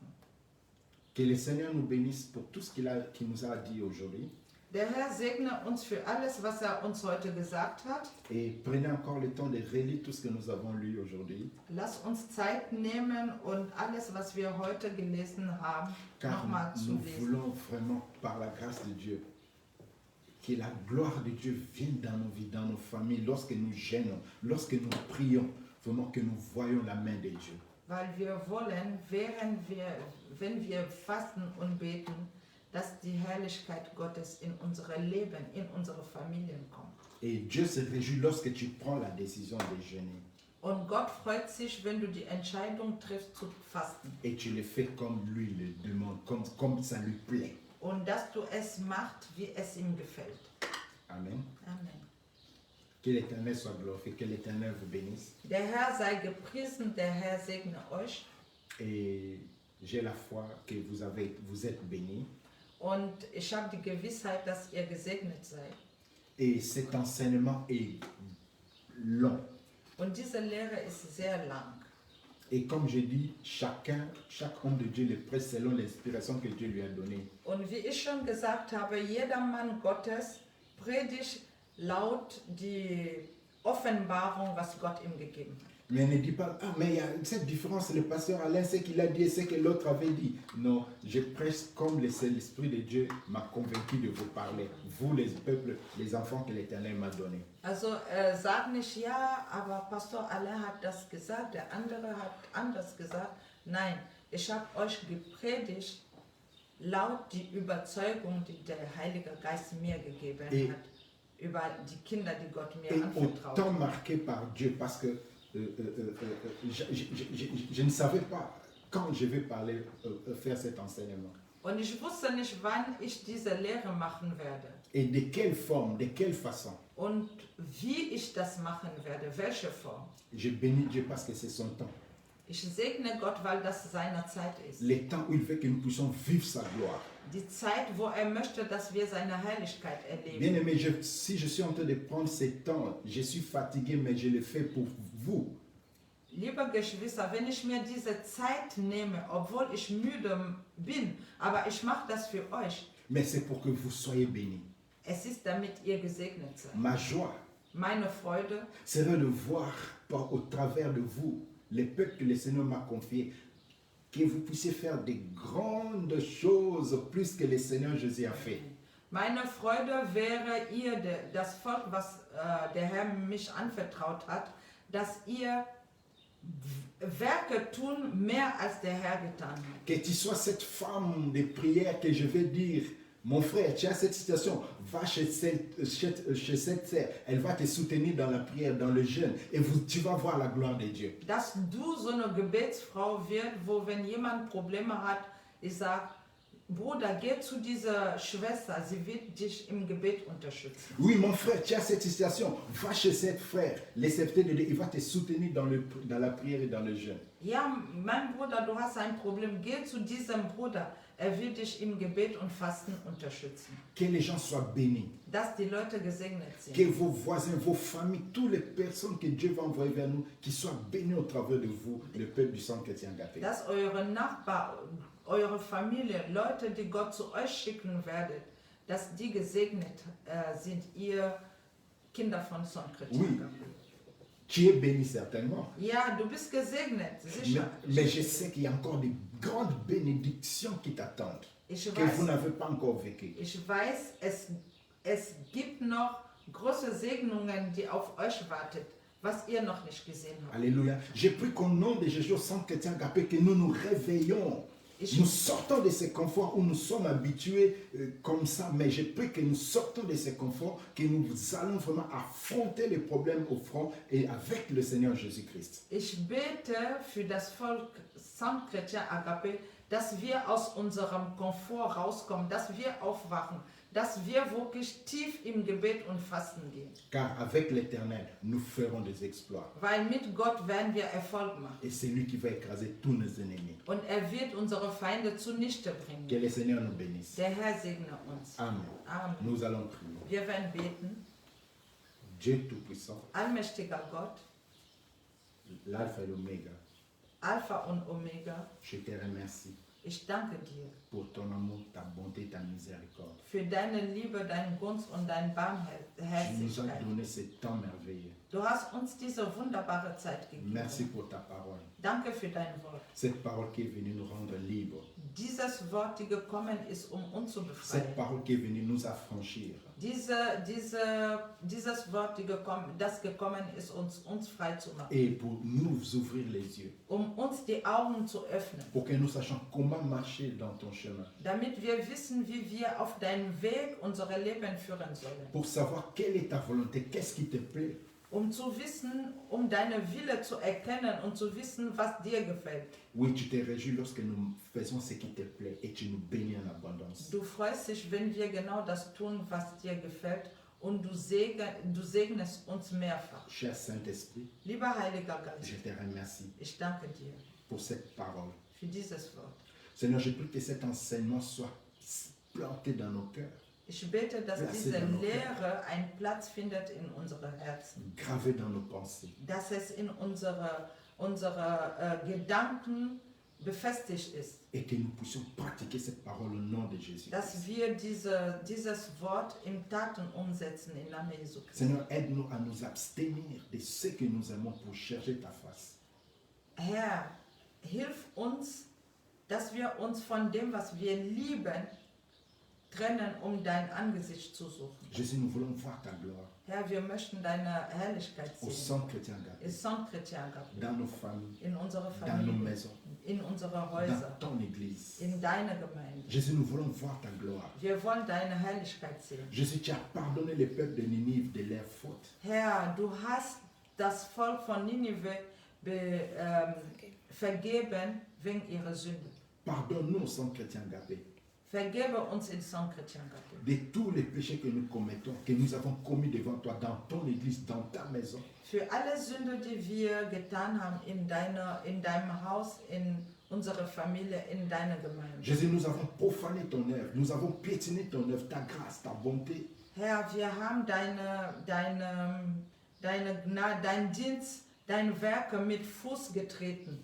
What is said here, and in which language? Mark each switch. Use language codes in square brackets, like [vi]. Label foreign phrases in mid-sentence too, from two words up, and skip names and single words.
[fr] Que le Seigneur nous bénisse pour tout ce qu'il nous a dit aujourd'hui. [de] Der Herr segne uns für alles, was uns heute gesagt hat. [fr] Et prenez encore le temps de relire tout ce que nous avons lu aujourd'hui. [de] Lass uns Zeit nehmen und alles, was wir heute gelesen haben, [fr] Car [de] nochmal zu [fr] nous [de] lesen. [fr] voulons vraiment, par la grâce de Dieu, que la gloire de Dieu vienne dans nos vies, dans nos familles, lorsque nous gênons, lorsque nous prions, vraiment que nous voyons la main de Dieu. [de] Weil wir wollen, wenn wir fasten und beten, dass die Herrlichkeit Gottes in unsere Leben, in unsere Familien kommt. [fr] Et Dieu se réjouit lorsque tu prends la décision de jeûner. [de] Und Gott freut sich, wenn du die Entscheidung triffst zu fasten. [fr] Et tu le fais comme lui le demande, comme ça lui plaît. [de] Und dass du es machst, wie es ihm gefällt. [fr] Amen. [de] Amen. [fr] Que l'Éternel soit glorifié, que l'Éternel vous bénisse. [de] Der Herr sei gepriesen, der Herr segne euch. [fr] Et j'ai la foi que vous êtes bénis. [de] Und ich habe die Gewissheit, dass ihr gesegnet seid. [fr] Et cet enseignement est long. [de] Und diese Lehre ist sehr lang. [fr] Et comme je dis, chaque homme de Dieu le prêche selon l'inspiration que Dieu lui a donnée. [de] Und wie ich schon gesagt habe, jeder Mann Gottes predigt laut die Offenbarung, was Gott ihm gegeben hat. [fr] Mais ne dis pas, ah, mais il y a cette différence, le pasteur Alain, ce qu'il a dit et ce que l'autre avait dit. Non, je prêche comme l'Esprit de Dieu m'a convaincu de vous parler. Vous, les peuples, les enfants que l'Éternel m'a donnés. [de] Also sag nicht, ja, aber Pastor Alain hat das gesagt, der andere hat anders gesagt. Nein, ich habe euch gepredigt laut die Überzeugung, die der Heilige Geist mir gegeben hat, über die Kinder, die Gott mir anvertraut [fr] autant [de] hat. [fr] marqué par Dieu, parce que je ne savais pas quand je vais parler, faire cet enseignement. [de] Und ich wusste nicht, wann ich diese Lehre machen werde. [fr] Et de quelle forme, de quelle façon. [de] Und wie ich das machen werde, welche Form. [fr] Je bénis Dieu parce que c'est son temps. [de] Ich segne Gott, weil das seine Zeit ist. [fr] Le temps où il veut que nous puissions vivre sa gloire. [de] Die Zeit, wo möchte, dass wir seine Herrlichkeit erleben. [fr] Bien aimé, si je suis en train de prendre ce temps, je suis fatigué, mais je le fais pour vous. [de] Liebe Geschwister, wenn ich mir diese Zeit nehme, obwohl ich müde bin, aber ich mache das für euch. [fr] Mais c'est pour que vous soyez bénis. [de] Es ist, damit ihr gesegnet seid. [fr] Ma joie [de] Meine Freude [fr] serait de voir au travers de vous, les peuples que le Seigneur m'a confiés, que vous puissiez faire de grandes choses plus que le Seigneur Jésus a fait. [de] Meine Freude wäre ihr, das Volk, was der Herr mich anvertraut hat, dass ihr Werke tun, mehr als der Herr getan hat. [fr] Que tu sois cette femme de prière que je vais dire, Mon frère, tu as cette situation, va chez cette sœur, elle va te soutenir dans la prière, dans le jeûne, et tu vas voir la gloire de Dieu. [de] Dass du so eine Gebetsfrau wird, wo wenn jemand Probleme hat, ich sage, Bruder, geh zu dieser Schwester, sie wird dich im Gebet unterstützen. [fr] Oui, mon frère, tu as cette situation, va chez cette frère, les serviteurs de Dieu, il va te soutenir dans la prière et dans le jeûne. [de] Ja, mein Bruder, du hast ein Problem, geh zu diesem Bruder, wird dich im Gebet und Fasten unterstützen. [fr] Que les gens soient bénis. [de] Dass die Leute gesegnet sind. [fr] Que vos voisins, vos familles, toutes les personnes que Dieu va envoyer vers nous, qui soient bénis au travers de vous, le peuple du sang chrétien Agapé. [de] Dass eure Nachbarn, eure Familie, Leute, die Gott zu euch schicken werdet, dass die gesegnet sind, ihr Kinder von Son Chrétien [fr] Oui. Agapé. Tu es béni certainement. [de] Ja, du bist gesegnet, sicher. [fr] Mais je sais qu'il y a encore des grandes bénédictions qui t'attendent, que vous n'avez pas encore vécues. [de] Ich weiß, es gibt noch große Segnungen, die auf euch wartet, was ihr noch nicht gesehen habt. [fr] Alléluia. Je prie qu'au nom de Jésus, au sang chrétien Agapé, que nous nous réveillons. Nous sortons de ces conforts où nous sommes habitués comme ça, mais je prie que nous sortons de ces conforts, que nous allons vraiment affronter les problèmes au front et avec le Seigneur Jésus-Christ. [de] Ich bete für das Volk St. Chrétien Agapé, dass wir aus unserem Komfort rauskommen, dass wir aufwachen, dass wir wirklich tief im Gebet und Fasten gehen. [fr] Car avec l'Éternel, nous ferons des exploits. [de] Weil mit Gott werden wir Erfolg machen. [fr] Et c'est lui qui va écraser tous nos ennemis. [de] Und wird unsere Feinde zunichte bringen. [fr] Que le Seigneur nous bénisse. [de] Der Herr segne uns. [fr] Amen. [de] Amen. [fr] Nous allons prier. [de] Wir werden beten. [fr] Dieu Tout-Puissant, [de] Allmächtiger Gott, [fr] l'Alpha et l'Oméga, [de] Alpha und Omega, [fr] je te remercie [de] ich danke dir [fr] pour ton amour, ta bonté, ta miséricorde. [de] für deine Liebe, deinen Gunst und deine [fr] Tu nous as [de] Barmherzigkeit. [fr] donné ce temps merveilleux. [de] Du hast uns diese wunderbare Zeit gegeben. [fr] Merci pour ta parole. [de] Danke für dein Wort. [fr] Cette parole qui est venue nous rendre libres. [de] Dieses Wort, die gekommen ist, uns zu [fr] Cette [de] befreien. [fr] parole qui est venue nous affranchir. [de] Dieses Wort, das gekommen ist, uns frei zu machen. [fr] Et pour nous ouvrir les yeux. [de] Uns die Augen zu öffnen. [fr] Pour que nous sachions comment marcher dans ton chemin. [de] Damit wir wissen, wie wir auf deinen Weg unser Leben führen sollen. [fr] Pour savoir quelle est ta volonté, qu'est-ce qui te plaît. [de] Zu wissen, deine Wille zu erkennen und zu wissen, was dir gefällt. [fr] Oui, tu te réjouis lorsque nous faisons ce qui te plaît et tu nous bénis en abondance. [de] Du freust dich, wenn wir genau das tun, was dir gefällt, und du segnest uns mehrfach. [fr] Cher Saint-Esprit, [de] Lieber Heiliger Geist, [fr] je te remercie [de] ich danke dir [fr] pour cette parole. [de] für dieses Wort. [fr] Seigneur, je prie que cet enseignement soit planté dans nos cœurs, [de] Ich bete, dass Lass diese sie dann noch Lehre einen Platz findet in unsere Herzen, [fr] gravé dans nos pensées. [de] dass es in unsere Gedanken befestigt ist, [fr] Et que nous puissions pratiquer cette parole au nom de Jésus. [de] dass wir dieses Wort in Taten umsetzen im Namen Jesu Christi. [fr] Seigneur, aide-nous à nous abstenir de ce que nous aimons pour chercher ta face. [de] Herr, hilf uns, dass wir uns von dem, was wir lieben, trennen, dein Angesicht zu suchen. [fr] Jésus, nous voulons voir ta gloire [de] Herr, wir möchten deine Herrlichkeit [fr] au [de] sehen. [fr] sang chrétien Agapé, [de] Ist St. Chrétien Agapé. [fr] dans nos familles, [de] In unsere [fr] dans nos [de] Familie, [fr] maisons, [de] in unsere [fr] dans [de] Häuser, [fr] ton église. [de] in deine Gemeinde. [fr] Jésus, nous voulons voir ta gloire. [de] Wir wollen deine Herrlichkeit sehen. [fr] Jésus, tu as pardonné le peuple de Ninive de leurs fautes. [de] Herr, du hast das Volk von Ninive vergeben wegen ihrer Sünde. [fr] Pardonne-nous, sang chrétien Agapé, [de] Vergebe uns in St. Chrétien Agapé. [fr] de tous les péchés que nous commettons, que nous avons commis devant toi, dans ton église, dans ta maison. [de] Für alle Sünde, die wir getan haben in deinem Haus, in unserer Familie, in deiner Gemeinde. [fr] Jésus, nous avons profané ton œuvre, nous avons piétiné ton œuvre, ta grâce, ta bonté. [de] Herr, wir haben deinen Dienst, deine Werke mit Fuß getreten.